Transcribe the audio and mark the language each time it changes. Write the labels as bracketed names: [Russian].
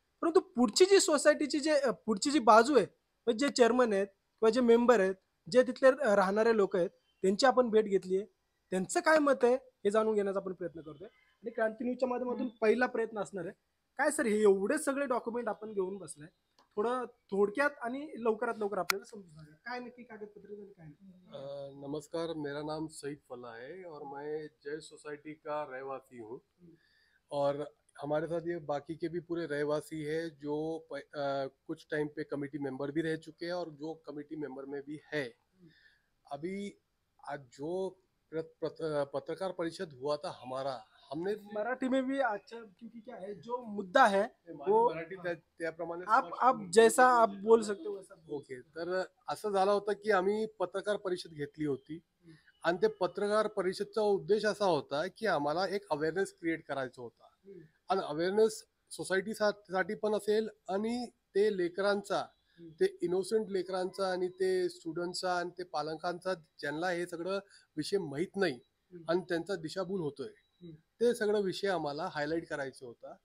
[Marathi] परंतु पुढची जी सोसायटीची पुढची जी बाजू आहे, म्हणजे जे चेअरमन आहेत किंवा जे मेंबर आहेत, जे तिथले राहणारे लोक आहेत, त्यांची आपण भेट घेतली आहे. त्यांचं काय मत आहे हे जाणून घेण्याचा आपण प्रयत्न करतोय आणि क्रांती न्यूजच्या माध्यमातून पहिला प्रयत्न असणार आहे. काय सर, हे एवढे सगळे डॉक्युमेंट आपण घेऊन बसलाय, थोडं थोडक्यात आणि लवकरात लवकर आपल्याला समजून सांगा काय नक्की कागदपत्र आणि काय नाही. [Hindi] नमस्कार, मेरा नाम सईद फला है और मैं जय सोसाइटी का रहवासी हूँ। और हमारे साथ ये बाकी के भी पूरे रहवासी है जो कुछ टाइम पे कमेटी मेंबर भी रह चुके हैं और जो कमेटी मेंबर में भी है। अभी आज जो पत्रकार परिषद हुआ था हमारा, हमने मराठी में भी अच्छा, क्योंकि क्या है जो मुद्दा है वो [Marathi] मराठी त्याप्रमाणे [Hindi] आप जैसा आप बोल सकते हो वैसा बोल [English] Okay. [Hindi] सकते [Marathi] तर असं झालं होतं की आम्ही पत्रकार परिषद घेतली होती आणि ते पत्रकार परिषदचा उद्देश असा होता की आम्हाला एक अवेअरनेस क्रिएट करायचा होता. हो. आणि अवेअरनेस सोसायटी साठी पण असेल आणि ते लेकरांचा, ते इनोसेंट लेकरांचा आणि ते स्टुडंटचा आणि ते पालकांचा ज्यांना हे सगळं विषय माहीत नाही आणि त्यांचा दिशाभूल होतोय, ते सगळं विषय आम्हाला हायलाईट करायचं होता.